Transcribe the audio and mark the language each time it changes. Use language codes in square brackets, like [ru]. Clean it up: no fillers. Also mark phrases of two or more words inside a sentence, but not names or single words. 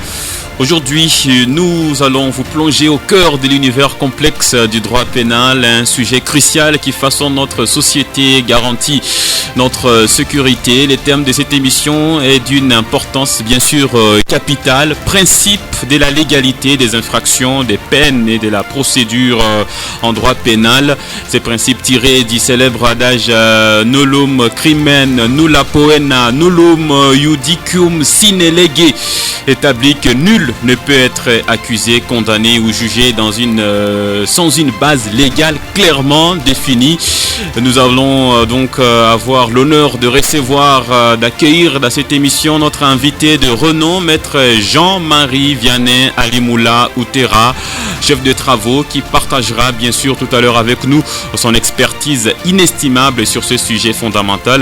[fr] Aujourd'hui, nous allons vous plonger au cœur de l'univers complexe du droit pénal, un sujet crucial qui façonne notre société, garantit notre sécurité. Le thème de cette émission est d'une importance bien sûr capitale, principe de la légalité des infractions, des peines et de la procédure en droit pénal. Ces principes tirés du célèbre adage [la] nullum crimen nulla poena nullum judicium sine lege [fr] établit que nul ne peut être accusé, condamné ou jugé sans une base légale clairement définie. Nous allons donc avoir l'honneur de recevoir, d'accueillir dans cette émission notre invité de renom, maître Jean-Marie Vianney Alimoula Outera, chef de travaux, qui partagera bien sûr tout à l'heure avec nous son expertise inestimable sur ce sujet fondamental.